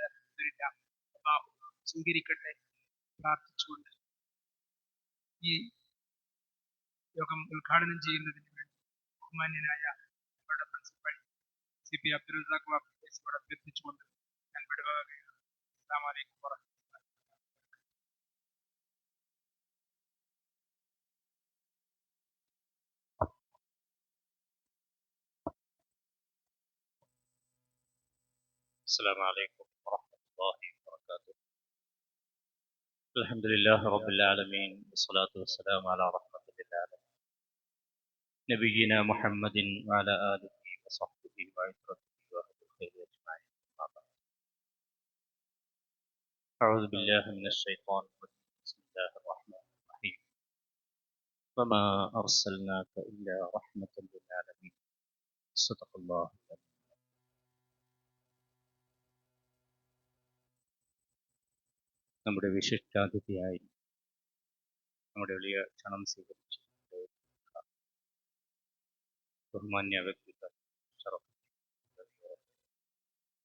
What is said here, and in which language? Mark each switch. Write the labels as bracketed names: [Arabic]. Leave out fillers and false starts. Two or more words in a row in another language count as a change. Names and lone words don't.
[Malayalam] അല്ലാഹു സ്വീകരിക്കട്ടെ പ്രാർത്ഥിച്ചുകൊണ്ട് ഈ യോഗം ഉദ്ഘാടനം ചെയ്യുന്നതിന് വേണ്ടി ബഹുമാന്യനായ നമ്മുടെ പ്രിൻസിപ്പൽ CP അബ്ദുൽ റസാഖ് വാഫി അഭ്യർത്ഥിച്ചുകൊണ്ട് ഞാൻ വിടുവാകുകയാണ്. [Arabic] السلام عليكم ورحمة الله. السلام عليكم ورحمة الله وبركاته. الحمد لله رب العالمين والصلاة والسلام على رحمة للعالمين نبينا محمد وعلى آله وصحبه وعترته وأهل الخير أجمعين. أعوذ بالله من الشيطان الرجيم. بسم الله الرحمن الرحيم. وما أرسلناك إلا رحمة للعالمين. صدق الله العظيم. [Malayalam] നമ്മുടെ വിശിഷ്ടാതിഥിയായി നമ്മുടെ വലിയ ക്ഷണം സ്വീകരിച്ചു ബഹുമാന്യ വ്യക്തിത്വം